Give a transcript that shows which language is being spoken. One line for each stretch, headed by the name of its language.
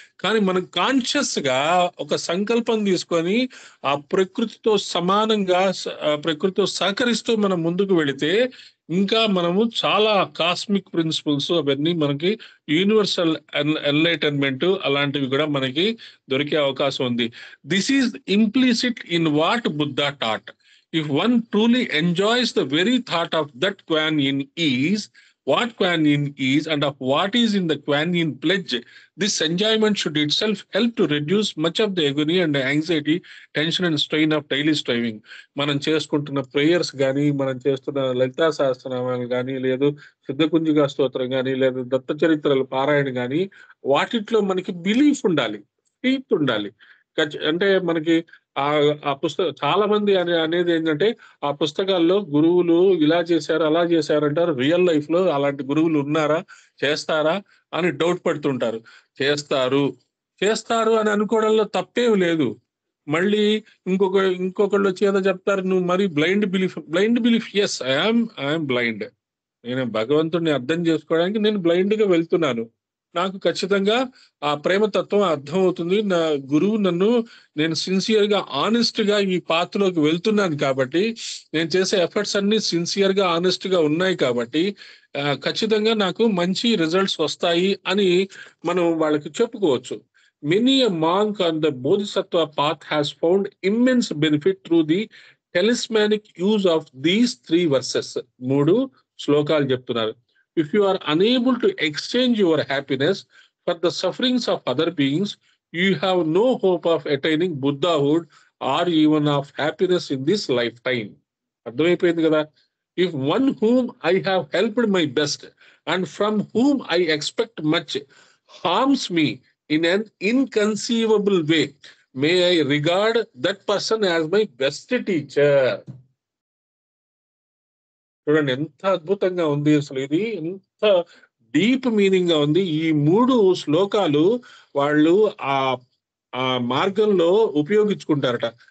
Telugu: కానీ మనం కాన్షియస్ గా ఒక సంకల్పం తీసుకొని ఆ ప్రకృతితో సమానంగా, ప్రకృతితో సహకరిస్తూ మనం ముందుకు వెళితే ఇంకా మనము చాలా కాస్మిక్ ప్రిన్సిపల్స్ అవన్నీ మనకి యూనివర్సల్ ఎన్లైటన్మెంట్ అలాంటివి కూడా మనకి దొరికే అవకాశం ఉంది.
English: This is implicit in what Buddha taught. If one truly enjoys the very thought of that Kuan Yin is, what Kuan Yin is, and of what is in the Kuan Yin pledge, this enjoyment should itself help to reduce much of the agony and anxiety, tension and strain of daily striving.
Telugu: మనం చేసుకుంటున్న prayers కానీ, మనం చేస్తున్న లలితా సహస్రనామాలు కానీ, లేదు సిద్ధకుంజిగా స్తోత్రం కానీ, లేదు దత్త చరిత్రల పారాయణ కానీ, వాటిట్లో మనకి బిలీఫ్ ఉండాలి, ఫెయిత్ ఉండాలి. అంటే మనకి ఆ పుస్తకం చాలా మంది అనేది ఏంటంటే, ఆ పుస్తకాల్లో గురువులు ఇలా చేశారు అలా చేశారు అంటారు. రియల్ లైఫ్ లో అలాంటి గురువులు ఉన్నారా, చేస్తారా అని డౌట్ పడుతుంటారు. చేస్తారు అని అనుకోవడంలో తప్పేం లేదు. మళ్ళీ ఇంకొకళ్ళు వచ్చి ఏదో చెప్తారు, నువ్వు మరి blind belief.
English: Yes, I'm blind.
Telugu: నేను భగవంతుడిని అర్థం చేసుకోవడానికి నేను బ్లైండ్ గా వెళ్తున్నాను. నాకు ఖచ్చితంగా ఆ ప్రేమతత్వం అర్థం అవుతుంది. నా గురువు నేను సిన్సియర్ గా, ఆనెస్ట్ గా ఈ పాత్రలోకి వెళ్తున్నాను కాబట్టి, నేను చేసే ఎఫర్ట్స్ అన్ని సిన్సియర్ గా, ఆనెస్ట్ గా ఉన్నాయి కాబట్టి ఖచ్చితంగా నాకు మంచి రిజల్ట్స్ వస్తాయి అని మనం వాళ్ళకి చెప్పుకోవచ్చు.
English: Many a monk on the Bodhisattva path has found immense benefit through the talismanic use of these 3 verses.
Telugu: 3 శ్లోకాలు చెప్తున్నారు.
English: If you are unable to exchange your happiness for the sufferings of other beings, you have no hope of attaining Buddhahood or even of happiness in this lifetime.
Telugu: అర్థమైపోయింది కదా?
English: If one whom I have helped my best and from whom I expect much harms me in an inconceivable way, may I regard that person as my best teacher.
Telugu: చూడండి ఎంత అద్భుతంగా ఉంది అసలు, ఇది ఎంత deep meaning గా ఉంది. ఈ 3 శ్లోకాలు వాళ్ళు ఆ ఆ మార్గంలో ఉపయోగించుకుంటారట.